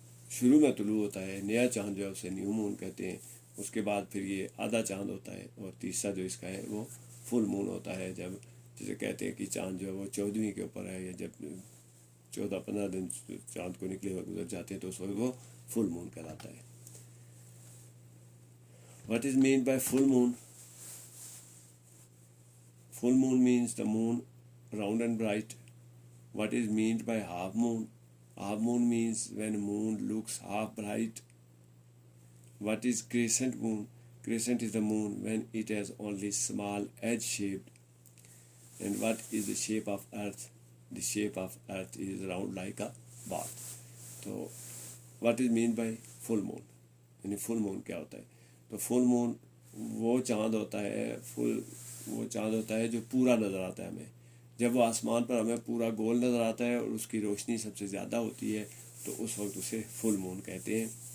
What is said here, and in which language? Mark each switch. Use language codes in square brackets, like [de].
[ur] شروع میں طلوع ہوتا ہے، نیا چاند جو ہے اسے نیو مون کہتے ہیں۔ اس کے بعد پھر یہ آدھا چاند ہوتا ہے، اور تیسرا جو اس کا ہے وہ فل مون ہوتا ہے، جب جسے کہتے ہیں کہ چاند جو ہے وہ 14ویں کے اوپر ہے، یا جب 14-15 دن چاند کو نکلے ہوئے گزر جاتے ہیں تو اس وقت وہ فل مون کہلاتا ہے۔ [en] What is mean by full moon? Full moon means the moon round and bright. What is meant by half moon? Half moon means when moon looks half bright. What is crescent moon? Crescent is the moon when it has only small edge shaped. And what is the shape of earth? the shape of earth is round like a ball. [ur] تو [en] what is mean by full moon, [ur] یعنی فل مون کیا ہوتا ہے؟ تو فل مون وہ چاند ہوتا ہے، وہ چاند ہوتا ہے جو پورا نظر آتا ہے ہمیں. جب وہ آسمان پر ہمیں پورا گول نظر آتا ہے اور اس کی روشنی سب سے زیادہ ہوتی ہے تو اس وقت اسے فل مون کہتے ہیں.